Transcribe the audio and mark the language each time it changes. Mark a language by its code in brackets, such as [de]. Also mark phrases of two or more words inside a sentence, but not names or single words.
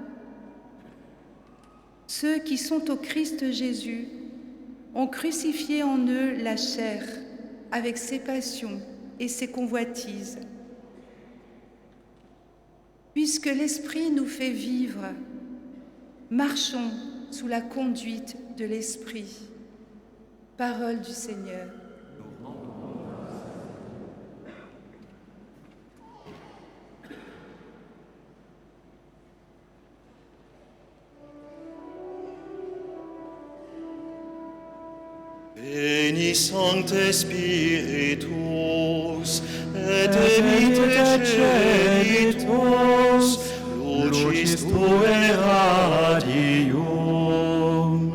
[fr] Ceux qui sont au Christ Jésus ont crucifié en eux la chair avec ses passions et ses convoitises. Puisque l'Esprit nous fait vivre, marchons sous la conduite de l'Esprit. Parole du Seigneur. [la] Veni Sancte Spiritus, et emite celitus, lucis Tuae radium.